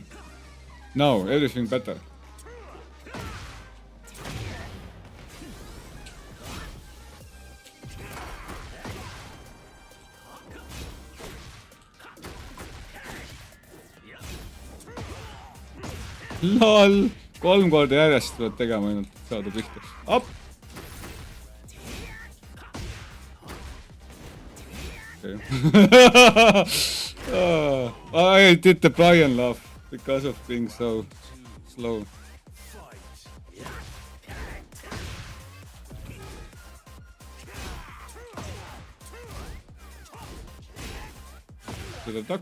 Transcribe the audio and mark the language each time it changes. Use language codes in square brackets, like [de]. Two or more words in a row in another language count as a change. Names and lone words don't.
[en] Now everything better. LOL! [et] 3 korda järjest pead tegema ainult, et saada pihta. [en] Up! Okay. I did the Brian laugh because of being so slow. To the duct.